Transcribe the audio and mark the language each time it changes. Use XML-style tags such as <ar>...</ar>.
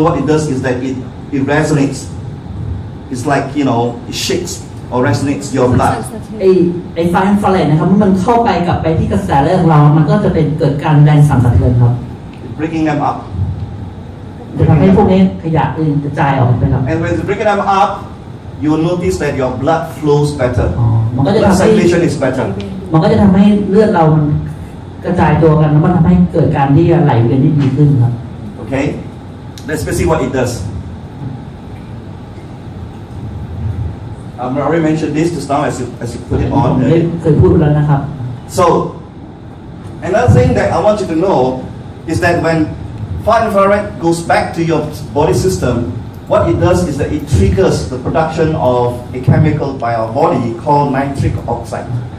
<en>What it does is that it resonates. It's like it shakes or resonates your blood.</en> <th>ไอไฟอินฟราเรดนะครับมันเข้าไปกลับไปที่กระแสเลือดของเรามันก็จะเป็นเกิดการแรงสั่นสะเทือนครับ</th> <en>Breaking them up.</en> <th>จะทำให้พวกนี้ขยะกระจายออกไปครับ</th> <en>And when it's breaking them up, you will notice that your blood flows better.</en> <th>มันก็จะ</th> <en>Blood</en> <th>ทำให้</th> <en>circulation is better.</en> <th>มันก็จะทำให้เลือดเรามันกระจายตัวกันแล้วมันทำให้เกิดการที่ไหลเวียนที่ดีขึ้นครับ</th> <en>Okay, let's see what it does. I already mentioned this just now as you put it on.</en> <th>เคยพูดไปแล้วนะครับ</th> <en>So another thing that I want you to know is that when far infrared goes back to your body system, what it does is that it triggers the production of a chemical by our body called nitric oxide.</en>